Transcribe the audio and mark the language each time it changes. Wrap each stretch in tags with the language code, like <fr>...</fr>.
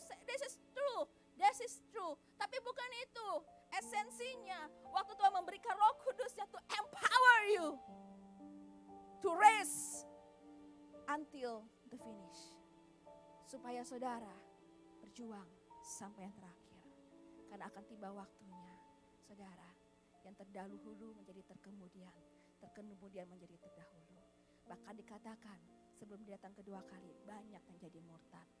<en>This is true, this is true.</en> <id>Tapi bukan itu esensinya. Waktu Tuhan memberikan Roh Kudusnya</id> <en>to empower you. To race until the finish.</en> <id>Supaya saudara berjuang sampai yang terakhir. Karena akan tiba waktunya, saudara, yang terdahulu menjadi terkemudian, terkemudian menjadi terdahulu. Bahkan dikatakan sebelum dia datang kedua kali, banyak yang jadi murtad.</id>